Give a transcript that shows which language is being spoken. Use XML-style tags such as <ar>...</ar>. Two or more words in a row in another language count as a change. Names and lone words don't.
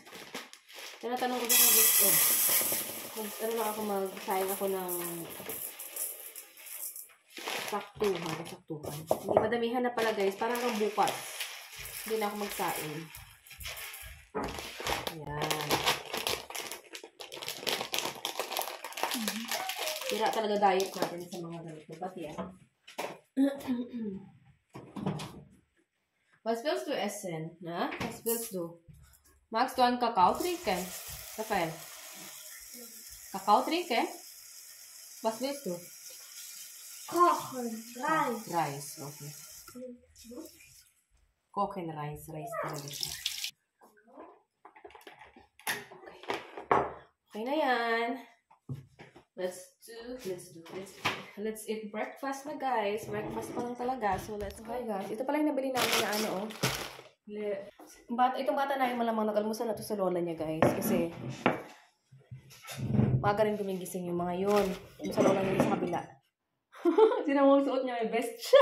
<tl>Tinatanong ko na kung gusto. Magsaing ako ng saktuhan. Hindi madamihan na pala, guys. Parang hanggang bukas. Hindi na ako magsaing. Ayan. Tira talaga diet natin sa mga ganito. Pati yan.</tl> <de>Was willst du essen? Na? Was willst du? Magst du einen Kakao trinken? Rafael? Kakao trinken? Was willst du? Kochen. Reis. Reis, okay. Kochen Reis. Reis</de> <tl>talaga siya. Okay. Okay na yan.</tl> <en>Let's eat breakfast na, guys.</en> <tl>Breakfast pa lang talaga.</tl> <en>So, okay, guys.</en> <tl>Ito pala yung nabili namin na ano, oh. Itong bata na yung malamang nag-almusal na to sa lola niya, guys. Kasi, maaga rin gumigising yung mga yun. Yung sa lola niya sa kabila. Sino mo suot niya? May best siya.</tl>